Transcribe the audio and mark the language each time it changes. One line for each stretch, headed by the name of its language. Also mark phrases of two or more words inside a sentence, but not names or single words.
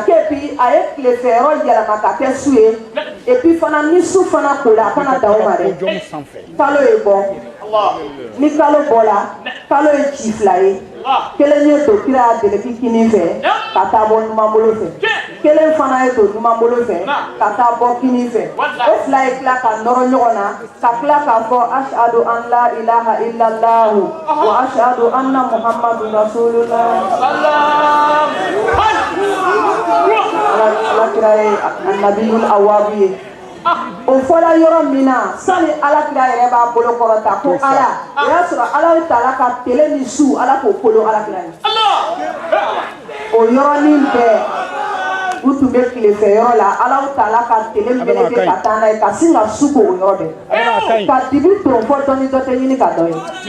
Bambara: k'epi a ye tilefɛ yɔrɔ yɛlɛma ka kɛ su ye epi fana ni su fana kola a kana dan o ma dɛ kalo ye bɔ ni kalo bɔla kalo ye ci fila ye kelen ye to kira y'a deliki kini fɛ ka taa bɔ numan bolo fɛ kelen fana ye to numan bolo fɛ ka taa bɔ kini fɛ o fila ye tila ka nɔrɔ ɲɔgɔn na ka tila k'a fɔ
Arabic: أشهد أن لا إله إلا الله وأشهد أن محمدا رسول الله
Bambara: Alakira ye Annabiyul Awwab ye o fɔla yɔrɔ min na sani Alakira yɛrɛ b'a bolo kɔrɔta ko Ala o y'a sɔrɔ Ala taala ka tele ni su Ala k'o kolo Alakira ye o yɔrɔnin bɛɛ u tun bɛ tilefɛ yɔrɔ la Ala taala ka tele meleke ka taa n'a ye ka sin ka su k'o yɔrɔ bɛɛ ka dibi ton fɔ dɔ ni dɔ tɛ ɲini ka dɔ ye